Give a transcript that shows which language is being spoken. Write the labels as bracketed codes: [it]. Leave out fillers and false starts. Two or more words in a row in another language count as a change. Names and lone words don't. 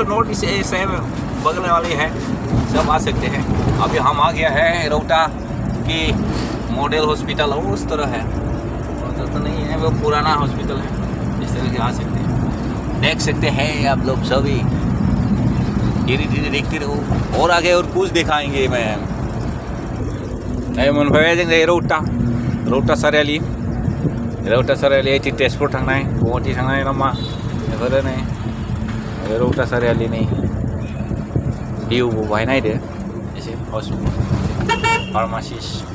[hi] नॉर्थ ईस्ट से बगल वाली है सब आ सकते हैं अभी हम आ गया है रौता की मॉडल हॉस्पिटल उस तरह है तो नहीं है वो पुराना हॉस्पिटल है इस तरह के आ सकते हैं देख सकते हैं आप लोग सभी धीरे धीरे देखते रहो और आगे और कुछ दिखाएंगे मैं [brx] मोनफैबाय जों रौता सारियालि ओइथि तेजपुर थांनाय गुवाहाटी थांनाय लामा बेफोरो नै रौता सारियालिनि भिउबो बाहाय नायदो एसे फार्मासिस